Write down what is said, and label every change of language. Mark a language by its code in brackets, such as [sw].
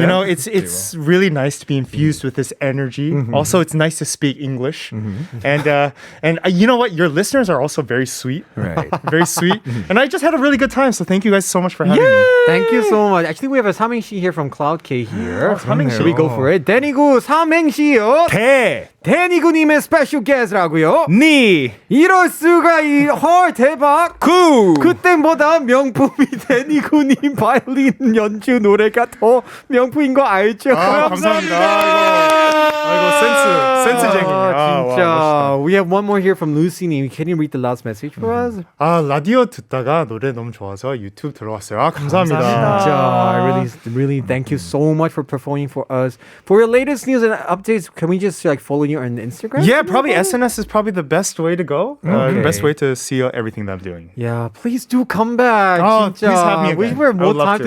[en] you know, it's really nice to be infused with this energy. Also, it's nice to speak English. And you know what? Your listeners are also very sweet. Right. Very sweet. And I just had a really good time. So thank you guys so much for having me. Thank you so much. Actually, we have a 삼행시 here from Cloud K here. [ko] 삼행시. [en] Should we go for it? [ko] 데니구 삼행시요. 데니구님의 스페셜 게스트라고요. 니. 이럴 수가 헐 대박. 구. 그때보다 명품이 데니구님 바이올린 연주 노래가 더 명품인 거 알죠? 아, 감사합니다. 아이고 센스쟁이. 진짜. [en] We have one more here from Lucy님. Can you read the last message for us? [ko] 아, 라디오 듣다가 노래 너무 좋아서 유튜브 들어왔어요. 아, 감사합니다. 진짜. [en] I really thank you so much for performing for us. For your latest news and updates, can we just like follow you on Instagram? Yeah, probably SNS is probably the best way to go. Okay. The best way to see everything that I'm doing. Yeah, please do come back. Oh, [ko] 진짜. [en] please have me again. We have more I would love time to